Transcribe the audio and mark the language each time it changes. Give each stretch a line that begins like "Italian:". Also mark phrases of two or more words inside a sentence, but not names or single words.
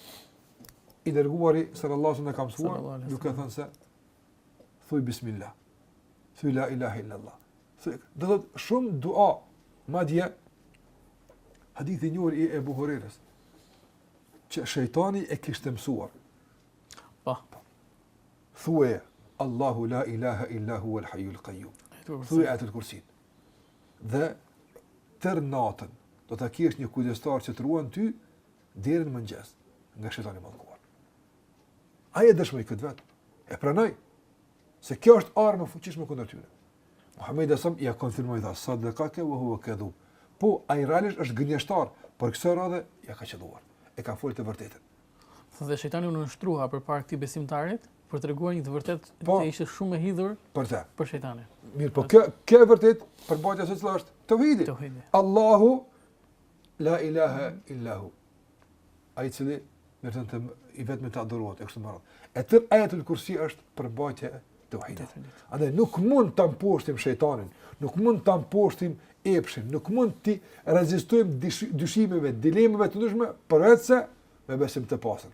Albanian: I dërguari
Arabic: صلى الله عليه وسلم
Albanian: ka mësuar, duke thënë se thuj bismillah. Thuj
Arabic: لا إله إلا الله.
Albanian: Do të thotë shumë dua, madje hadithi i njohur i Ebu Hurerës që shejtani e kishte mësuar. Po.
Arabic: Thuaj الله لا إله إلا هو الحي القيوم.
Albanian: Thuaj atë kursin. Dhe tër natën do ta kesh një kujdestar që të ruan ty deri në mëngjes nga shejtani i mallkuar. Ai e dëshmoi këtë vetë. E pranoi se kjo është armë e fuqishme kundër tyre. Muhamedi sallallahu ja konfirmoi dha
Arabic: صدقك وهو كذوب.
Albanian: Po ai realisht është gënjeshtar, por kësaj radhe ja ka qelluar. E ka folë të vërtetën. Dhe shejtani u nënshtruha përpara këtij besimtarit për treguar një të vërtetë që ishte shumë e hidhur për të. Për shejtanin. Mirë, po kjo e vërtet përmbajtja se çfarë është?
Arabic: Tauhidi. الله لا إله إلا هو.
Albanian: Ai cili merrte i vetëm të adhurohet e kështu me radhë. E tër ajetul kursi është përmbajtja e tauhidit. Andaj nuk mund ta mposhtim shejtanin, nuk mund ta mposhtim epshin, nuk mund të rezistojmë dyshimeve, dilemave të ndryshme përveçse me besim të pastër.